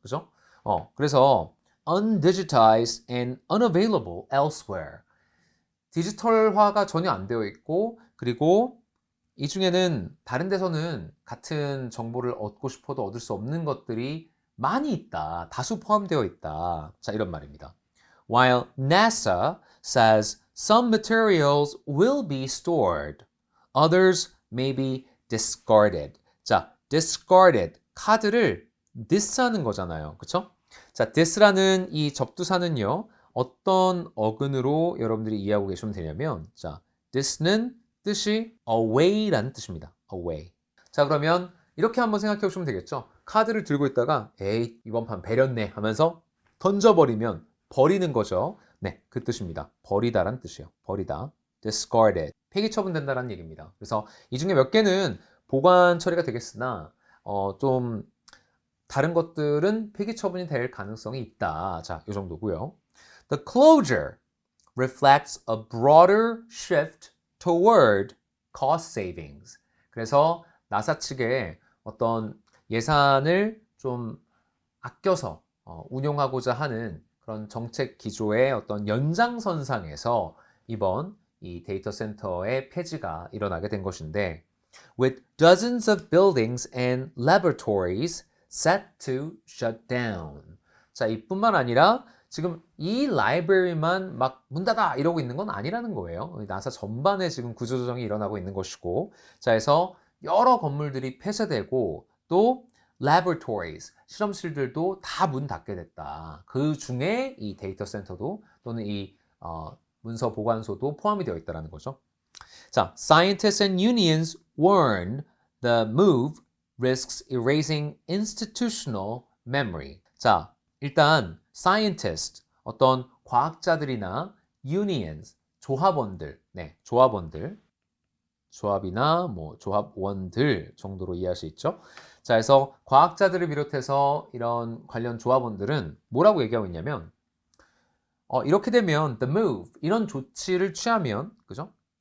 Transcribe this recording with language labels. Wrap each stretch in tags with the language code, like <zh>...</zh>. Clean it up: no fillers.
<ko>그죠? 그래서</ko> <en>undigitized and unavailable elsewhere.</en> <ko>디지털화가 전혀 안 되어 있고, 그리고 이 중에는 다른 데서는 같은 정보를 얻고 싶어도 얻을 수 없는 것들이 많이 있다. 다수 포함되어 있다. 자, 이런 말입니다.</ko> <en>While NASA says some materials will be stored, others may be discarded.</en> <ko>자, discarded. 카드를 dis하는 거잖아요. 그쵸? 자, this라는 이 접두사는요, 어떤 어근으로 여러분들이 이해하고 계시면 되냐면, 자, this는 뜻이 away라는 뜻입니다. away. 자, 그러면 이렇게 한번 생각해 보시면 되겠죠? 카드를 들고 있다가, 에이, 이번 판 배렸네 하면서 던져버리면 버리는 거죠. 네, 그 뜻입니다. 버리다란 뜻이에요. 버리다. discarded. 폐기 처분된다는 얘기입니다. 그래서 이 중에 몇 개는 보관 처리가 되겠으나, 좀 다른 것들은 폐기 처분이 될 가능성이 있다. 자, 이 정도고요.</ko> <en>The closure reflects a broader shift toward cost savings.</en> <ko>그래서 나사 측에 어떤 예산을 좀 아껴서 운용하고자 하는 그런 정책 기조의 어떤 연장선상에서 이번 이 데이터 센터의 폐지가 일어나게 된 것인데,</ko> <en>with dozens of buildings and laboratories set to shut down.</en> <ko>자, 이뿐만 아니라 지금 이 라이브러리만 막 문 닫아 이러고 있는 건 아니라는 거예요. 나사 전반에 지금 구조조정이 일어나고 있는 것이고, 자, 해서 여러 건물들이 폐쇄되고 또 laboratories, 실험실들도 다 문 닫게 됐다. 그 중에 이 데이터 센터도 또는 이 문서 보관소도 포함이 되어 있다는 거죠.</ko> <en>자, scientists and unions warn the move risks erasing institutional memory.</en> <ko>자, 일단 scientist, 어떤 과학자들이나 unions, 조합원들, 네, 조합원들, 조합이나 뭐 조합원들 정도로 이해할 수 있죠. 자, 그래서 과학자들을 비롯해서 이런 관련 조합원들은 뭐라고 얘기하고 있냐면, 이렇게 되면 the move, 이런 조치를 취하면, 그죠?</ko>